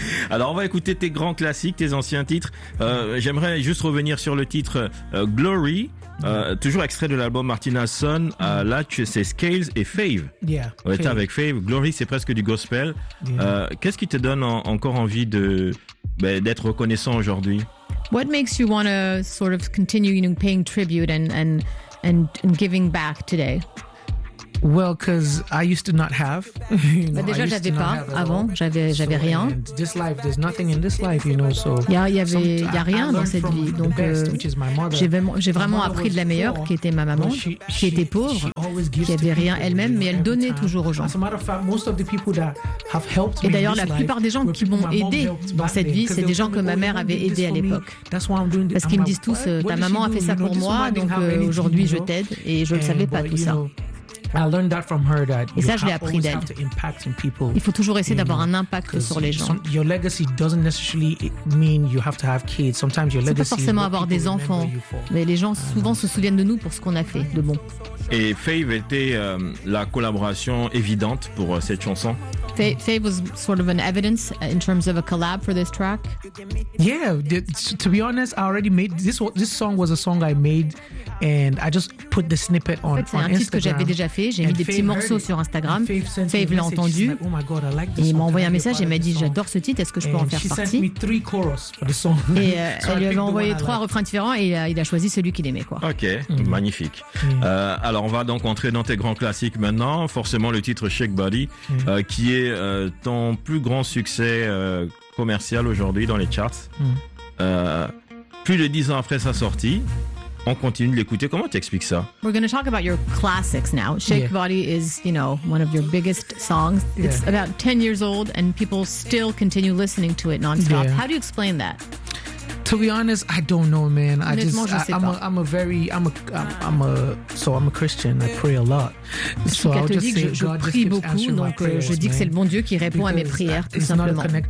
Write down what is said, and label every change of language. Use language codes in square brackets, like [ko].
[fr] Alors, on va écouter tes grands classiques, tes anciens titres. J'aimerais juste revenir sur le titre Glory. Toujours extrait de l'album Martina Sun. Là, c'est Scales et Fave. Yeah. Ouais, t'es avec Fave. Glory, c'est presque du gospel. Yeah. Qu'est-ce qui te donne encore envie d'être reconnaissant aujourd'hui? [en] What makes you want to sort of continue, you know, paying tribute and giving back today? Well, because I used to not have. [fr] Déjà, j'avais pas avant. J'avais rien. [en] This life, there's nothing in this life, you know. So. [fr] Y a rien dans cette vie. Donc, j'ai vraiment appris de la meilleure, qui était ma maman, qui était pauvre, qui avait rien elle-même, mais elle donnait toujours aux gens. [en] As a matter of fact, most of the people that have helped me. [fr] Et d'ailleurs, la plupart des gens qui m'ont aidé dans cette vie, c'est des gens que ma mère avait aidé à l'époque. Parce qu'ils me disent tous, ta maman a fait ça pour moi, donc aujourd'hui, je t'aide, et je ne savais pas tout ça. [en] I learned that from her, that [fr] et ça, je l'ai appris d'elle. Il faut toujours essayer d'avoir un impact sur les gens. [en] Your legacy doesn't necessarily mean you have to have kids. Sometimes your legacy [fr] c'est pas forcément avoir des enfants, mais les gens souvent se souviennent de nous pour ce qu'on a fait de bon. Et Fave était la collaboration évidente pour cette chanson. [en] Fave was sort of an evidence in terms of a collab for this track. Yeah, to be honest, I already made this song was a song I made and I just put the snippet on Instagram. [fr] C'est un titre que j'avais déjà fait, j'ai mis des petits morceaux sur Instagram. Fave l'a entendu. Et il m'a envoyé un message et m'a dit j'adore ce titre, est-ce que je peux en faire partie? She sent me three choruses for the song. Et elle lui avait envoyé trois refrains différents et il a choisi celui qu'il aimait quoi. OK, magnifique. Alors on va donc entrer dans tes grands classiques maintenant, forcément le titre Shake Body qui est ton plus grand succès commercial aujourd'hui dans les charts. Plus de 10 ans après sa sortie, on continue de l'écouter. Comment tu expliques ça? [en] We're going to talk about your classics now. Shake Body is, you know, one of your biggest songs. It's about 10 years old and people still continue listening to it nonstop. Yeah. How do you explain that? To be honest, I don't know, man. I'm a Christian. I pray a lot. So I'll just say God just keeps answering my prayers. [fr] Je dis que c'est le bon Dieu qui répond à mes prières, tout simplement.